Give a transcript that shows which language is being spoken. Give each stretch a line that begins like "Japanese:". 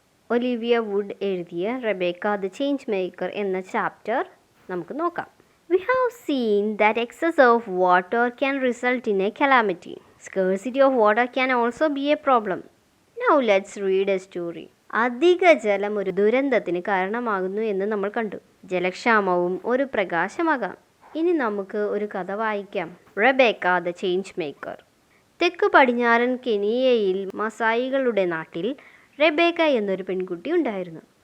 Malayalam: Olivia would എഴുതിയ Rebecca the change maker എന്ന chapter നമുക്ക് നോക്കാം.
English: We have seen that excess of water can result in a calamity. Scarcity of water can also be a problem. Now let's read a story.
Malayalam: അധിക ജലം ഒരു ദുരന്തത്തിന് കാരണമാകുന്നു എന്ന് നമ്മൾ കണ്ടു. ജലക്ഷാമവും ഒരു പ്രകാശമാകാം. ഇനി നമുക്ക് ഒരു കഥ വായിക്കാം. Rebecca the change maker. തെക്ക് പടിഞ്ഞാറൻ കെനിയയിൽ മസായികളുടെ നാട്ടിൽ റെബേക്ക എന്നൊരു പെൺകുട്ടി ഉണ്ടായിരുന്നു.